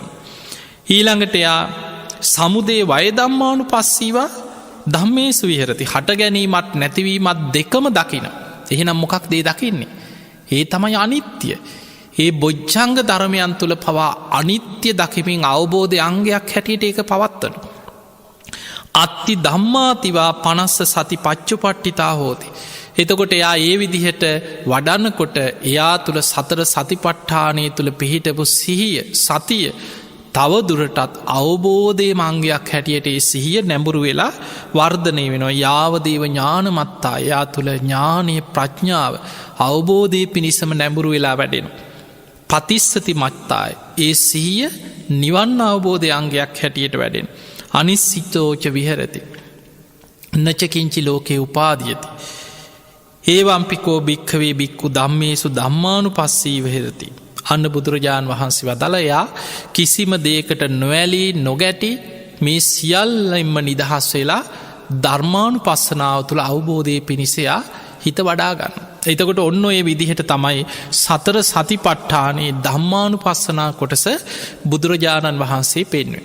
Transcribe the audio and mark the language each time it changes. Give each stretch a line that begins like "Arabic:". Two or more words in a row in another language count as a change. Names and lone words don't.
Sinhala: ඊළඟට එයා
Pali: සමුදේ වය ධම්මානුපස්සීවා ධම්මේසු විහෙරති.
Sinhala: හට ගැනීමත් නැතිවීමත් දෙකම දකින. එහෙනම් මොකක් දේ දකින්නේ? ඒ තමයි අනිත්‍ය. ඒ බොජ්ජංග ධර්මයන් තුළ පවා අනිත්‍ය දකිමින් අවබෝධය අංගයක් හැටියට ඒක පවත්වන.
Pali: අත්ති ධම්මාතිවා පනස්ස සති පච්චුපට්ඨිතා හෝති.
Sinhala: එතකොට එයා ඒ විදිහට වඩන්නකොට එයා තුළ සතර සතිපට්ඨානය තුළ පිහිටපු සිහිය සතිය තව දුරටත් අවබෝධය මංගයක් හැටියට ඒ සිහිය නැඹුරු වෙලා වර්ධනය වෙනවා.
Pali: යාවදේව ඥානමත්තා
Sinhala: එයා තුළ ඥානය ප්‍රඥාව අවබෝධය පිණිසම නැඹුරු වෙලා වැඩෙනවා.
Pali: පතිස්සති මත්තාය
Sinhala: ඒ සිහිය නිවන් අවබෝධය අංගයක් හැටියට වැඩෙන.
Pali: අනිස්සිතෝච විහෙරති නචකින්චි ලෝකේ උපාදියති. ඒවම්පිකෝ භික්ඛවේ භික්ඛු ධම්මේසු ධම්මානුපස්සී විහෙරති.
Sinhala: අන්න බුදුරජාණන් වහන්සේ වදාළයා කිසිම දෙයකට නොඇලී නොගැටි මේ සියල්ලෙන්ම නිදහස් වෙලා ධර්මානුපස්සනාව තුළ අවබෝධය පිණිසයා හිත වඩා ගන්න. එතකොට ඔන්න ඔය විදිහට තමයි සතර සතිපට්ඨානයේ ධම්මානුපස්සනා කොටස බුදුරජාණන් වහන්සේ පෙන්වන්නේ.